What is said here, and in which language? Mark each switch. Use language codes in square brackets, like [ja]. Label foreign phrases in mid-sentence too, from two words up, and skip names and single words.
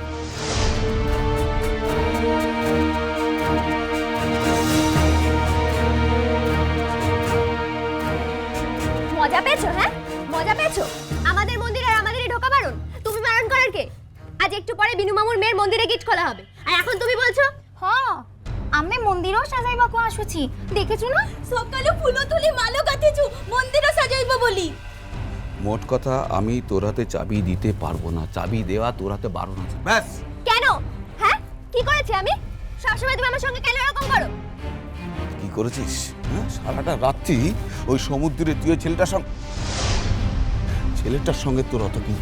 [bn] মজা পেয়েছো? হ্যাঁ, মজা পেয়েছো? আমাদের মন্দিরে আর আমাদেরই ঢোকা বারণ। তুমি বারণ করার কে? আজ একটু পরে বিনু মামুর মেয়ের মন্দিরে গিট খোলা হবে, আর এখন তুমি বলছো [or] ଆମେ ମନ୍ଦିର ସଜାଇବାକୁ ଆସୁଛି ଦେଖିଛୁ ନା ସକାଳୁ ଫୁଲ ତୁଳି ମାଳ ଗାଥିଛୁ ମନ୍ଦିର ସଜାଇବ ବୋଲି। [bn] মোট কথা, আমি তোর হাতে চাবি দিতে পারবো না, চাবি দেওয়া তোর হাতে বারণ আছে। ব্যাস। কেন? হ্যাঁ, কি করেছি আমি? সবসময় তুমি আমার সঙ্গে কেন এরকম করো? কি করেছিস? হ্যাঁ, সারাটা রাত্রি ওই সমুদ্রে তুই ওই ছেলেটার সঙ্গে তোর অত কি?